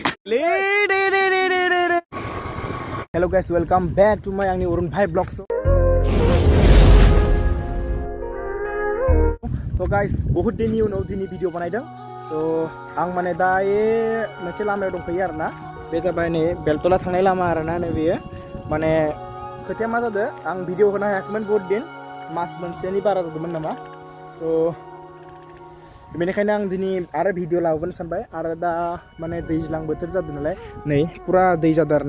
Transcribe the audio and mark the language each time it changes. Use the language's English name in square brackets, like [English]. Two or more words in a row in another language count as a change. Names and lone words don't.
[English] Hello guys, welcome back to my Urun Bhai Vlogs. So guys, [Hindi] बहुत दिन [Bodo] उनाव दिनै भिडिअ बानायदों. तो आं माने दा मोनसे लामायाव दंफैयो आरोना. बे जाबाय नै बेलतला थांनाय लामा आरोना नै बेयो. माने खोथाया मा जादों आं भिडिअ होनो हायाखैमोन [Hindi] बहुत दिन. [Bodo] मास मोनसेनि बारा जादोंमोन नामा. तो बेनिखायनो आं दिनै आरो भिडिअ लाबोनो सानबाय आरो दा माने दैज्लां बोथोर जादों नालाय नै पुरा दै जादों आरोना.